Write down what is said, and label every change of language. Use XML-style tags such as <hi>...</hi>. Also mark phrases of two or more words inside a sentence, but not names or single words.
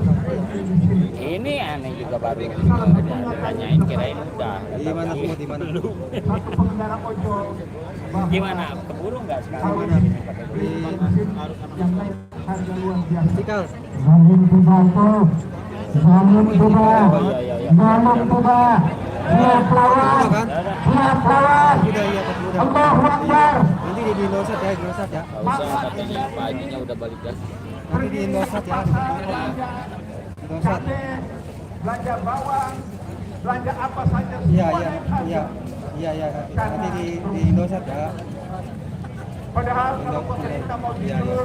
<id>Ini aneh juga baru tanyain kirain udah. Gimana semua di mana? satu pengendara ojol Gimana? Keburu nggak sekarang? yang naik harga luar biasa. Cikal. Zalim Tuba, Zalim Tuba, Zalim Tuba, siap lawan, siap lawan. Udah iya Pak, udah.</id> <ar>الله أكبر.</ar> <id>Nanti di Indosat ya, Indosat ya. Nggak usah katanya Pak Hajinya udah balik lagi. Nanti di Indosat ya. Indosat. Cabai, belanja bawang, belanja apa saja Iya, semua iya, naik harga. iya. Iya, iya. Nanti di Indosat ya. Padahal kalau pemerintah mau jujur,</id>